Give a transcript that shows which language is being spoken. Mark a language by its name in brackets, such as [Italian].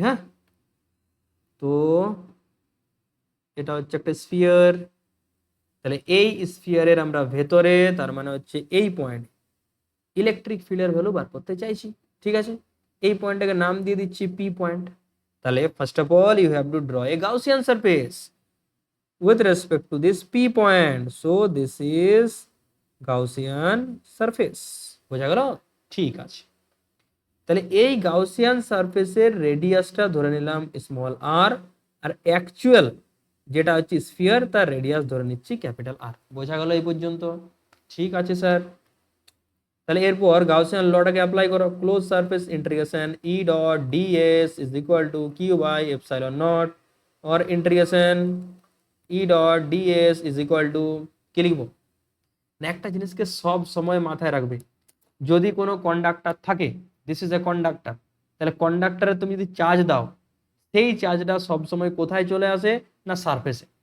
[Bangla] হ্যাঁ, তো এটা হচ্ছে একটা স্ফিয়ার, তাহলে এই স্ফিয়ারের আমরা ভেতরে, তার মানে হচ্ছে এই পয়েন্ট, ইলেকট্রিক ফিল্ডের ভ্যালু বার করতে চাইছি। ঠিক আছে, এই পয়েন্টটাকে নাম দিয়ে দিচ্ছি পি পয়েন্ট। তাহলে [English] First of all you have to draw a Gaussian surface with respect to this P point. So this is Gaussian surface. [Bangla] বোঝা গেল? ঠিক আছে, তাহলে এই গাউসিয়ান সারফেসের রেডিয়াসটা ধরে নিলাম স্মল আর, আর অ্যাকচুয়াল যেটা হচ্ছে স্ফিয়ার তার রেডিয়াস ধরে নিচ্ছি ক্যাপিটাল আর। বোঝা গেল এই পর্যন্ত? ঠিক আছে স্যার। তাহলে এরপর গাউসিয়ান লটাকে অ্যাপ্লাই করো। [English] close surface integration E dot dS is equal to Q by epsilon nought, [Bangla] or integration E dot DS is equal to, কি লিখবো না, একটা জিনিসকে সব সময় মাথায় রাখবে, যদি কোনো কন্ডাক্টর থাকে, [English] this is a conductor, [Bangla] তাহলে কন্ডাক্টরে তুমি যদি চার্জ দাও, সেই চার্জটা সবসময় কোথায় চলে আসে না সারফেসে।